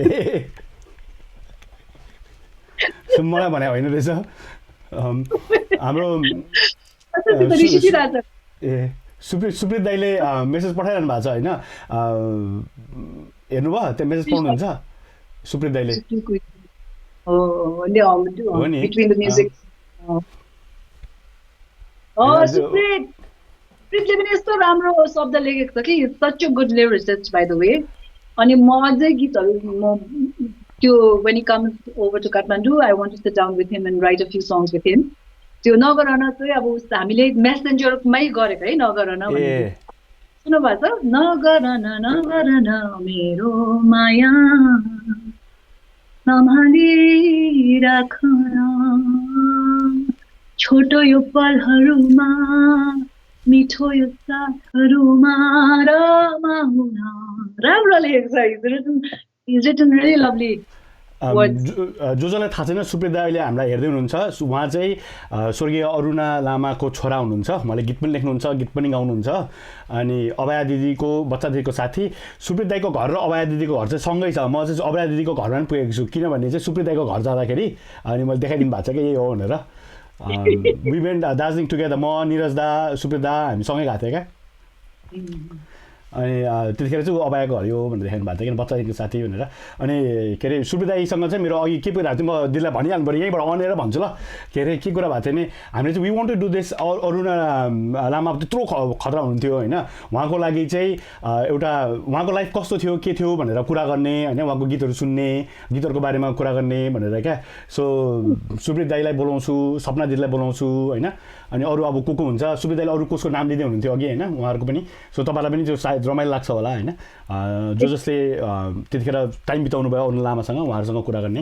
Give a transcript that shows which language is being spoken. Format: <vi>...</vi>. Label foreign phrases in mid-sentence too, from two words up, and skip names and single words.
<ne>मलाई भने होइन रहेछ हाम्रो ए सुप्रित दाइले मेसेज पठाइरहनु भएको छ होइन हेर्नुभयो त्यो मेसेज पाउनुहुन्छ सुप्रित दाइले हो नि सुप्रितले पनि यस्तो राम्रो शब्द लेखेको छ कि</ne> <en>such a good lyricist by the way</en> <ne>अनि म अझै गीतहरू म त्यो</ne> <en>when he comes over to Kathmandu I want to sit down with him and write a few songs with him</en> <ne>त्यो नगरन चाहिँ अब हामीले मेसेन्जरमै गरेको है नगरन भन्ने सुन्नु भएको छ नगरन नगरन मेरो माया सम्हाली राखन छोटो यो पलहरूमा मिठो यो साथहरूमा रमाउन राम्रो लेखेको छ</ne> <en>He's written really lovely words.</en> <ne>जसलाई थाहा छैन सुप्रित दाइ अहिले हामीलाई हेर्दै हुनुहुन्छ उहाँ चाहिँ स्वर्गीय अरुणा लामाको छोरा हुनुहुन्छ उहाँले गीत पनि लेख्नुहुन्छ गीत पनि गाउनुहुन्छ अनि अभया दिदीको बच्चा दिदीको साथी सुप्रित दाइको घर र अभया दिदीको घर चाहिँ सँगै छ म चाहिँ अभया दिदीको घरमा पनि पुगेको छु किनभने चाहिँ सुप्रित दाइको घर जाँदाखेरि अनि मैले देखाइदिनु भएको छ कि यही हो भनेर</ne> <en>we went Darjeeling together</en> <ne>म निरज दा सुप्रित दा हामी सँगै गएको थियौँ क्या अनि त्यतिखेर चाहिँ ऊ अभयको घर हो भनेर देखाउनु भएको थियो किन बच्चादेखिको साथी भनेर अनि के अरे सुविदाईसँग चाहिँ मेरो अघि के कुरा थियो म दिदीलाई भनिहाल्नु पऱ्यो यहीँबाट अनेर भन्छु ल के अरे के कुरा भएको थियो नि हामीले चाहिँ वी</ne> <en>want to do this</en> <ne>अरुणा लामा त्यत्रो खतरा हुनुहुन्थ्यो होइन उहाँको लागि चाहिँ एउटा उहाँको लाइफ कस्तो थियो के थियो भनेर कुरा गर्ने होइन उहाँको गीतहरू सुन्ने गीतहरूको बारेमा कुरा गर्ने भनेर क्या सो सुब्रित दाईलाई बोलाउँछु सपना दिदीलाई बोलाउँछु होइन अनि अरू अब को हुन्छ सुब्रित दाईले अरू कसको नाम लिँदै हुनुहुन्थ्यो अघि होइन उहाँहरूको पनि सो तपाईँलाई पनि त्यो सायद रमाइलो लाग्छ होला होइन जसले त्यतिखेर टाइम बिताउनु भयो अरुण लामासँग उहाँहरूसँग कुरा गर्ने</ne>